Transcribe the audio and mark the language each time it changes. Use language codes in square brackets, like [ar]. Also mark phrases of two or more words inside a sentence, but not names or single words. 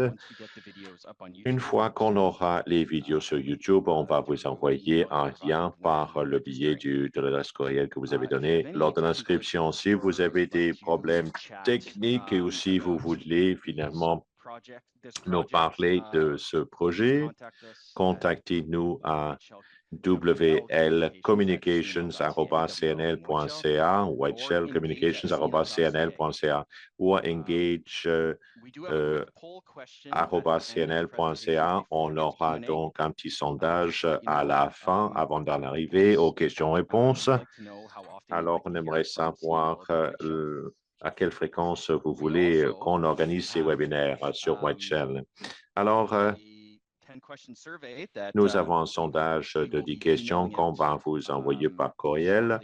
[fr] Une fois qu'on aura les vidéos sur YouTube, on va vous envoyer un lien par le biais de l'adresse courriel que vous avez donné lors de l'inscription. Si vous avez des problèmes techniques et aussi vous voulez finalement nous parler de ce projet, contactez-nous à wlcommunications@cnl.ca, whiteshellcommunications@cnl.ca ou à engage@cnl.ca. On aura donc un petit sondage à la fin avant d'en arriver aux questions-réponses. Alors, on aimerait savoir à quelle fréquence vous voulez qu'on organise ces webinaires sur Whiteshell. Alors, nous avons un sondage de 10 questions qu'on va vous envoyer par courriel.